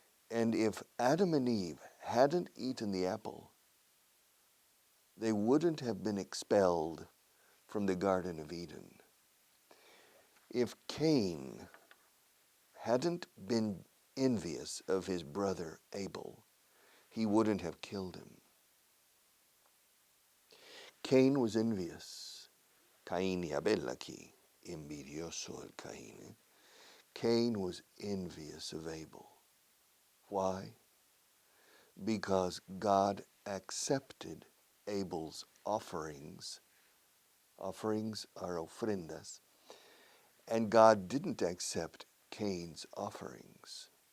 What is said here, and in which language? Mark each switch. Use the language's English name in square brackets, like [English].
[English] And if Adam and Eve hadn't eaten the apple, they wouldn't have been expelled from the Garden of Eden. If Cain hadn't been envious of his brother Abel, he wouldn't have killed him. Cain was envious. [Spanish] Caín y Abel aquí, envidioso el Caín. [English] Cain was envious of Abel. Why? Because God accepted Abel's offerings. Offerings are ofrendas. And God didn't accept Cain's offerings.